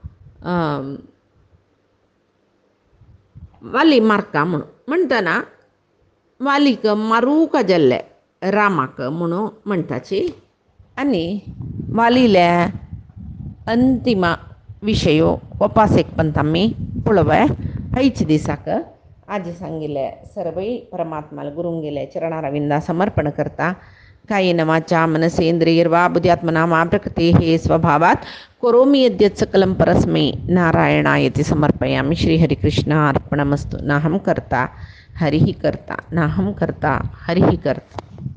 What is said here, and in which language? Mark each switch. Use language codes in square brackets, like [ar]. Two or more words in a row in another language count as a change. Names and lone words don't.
[kok] वाली मारका म्हणून म्हणटना वालीक मारूंक जाल्ले रामाक म्हणून म्हणटाची आनी वालीले अंतिम विशयो उपासेक पंत आमी पळोवया आयच्या दिसाक आज सांगिल्ले सर्वय परमात्माला गुरूंगेले चरणारविंदा समर्पण करता [sa] कायेन वाचा मनसेन्द्रियर्वा बुद्ध्यात्मना मा प्रकृतेः स्वभावात् करोमि यद्यत् सकलं परस्मै नारायणायति समर्पयामि श्रीहरिकृष्णार्पणमस्तु नाहं कर्ता हरिः कर्ता नाहं कर्ता हरिः कर्ता।